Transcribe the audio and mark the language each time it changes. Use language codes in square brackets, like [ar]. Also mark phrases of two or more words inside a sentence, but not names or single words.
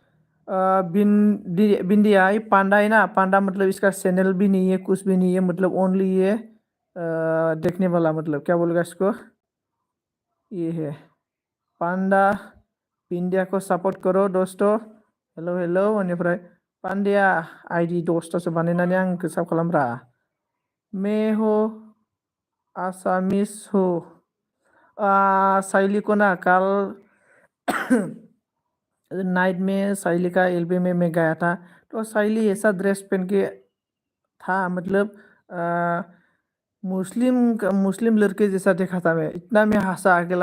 [hi] भिंडिया ये पांडा है ना पांडा मतलब इसका चैनल भी नहीं है कुछ भी नहीं है मतलब ओनली ये देखने वाला मतलब क्या बोलेगा इसको ये है पांडा भिंडिया को सपोर्ट करो दोस्तों [en] hello hello [brx] बेनिफ्राय पांड्या आईडी दसतासो बानायनानै आंखौ साब खालामब्रा [hi] मैं हो आसामिस हो साइली को ना कल नाइट में साइली का एल्बम में मैं गया था तो साइली ऐसा ड्रेस पहन के था मतलब मुस्लिम लड़के जैसा देखा था मैं इतना मैं हंसा अकेला।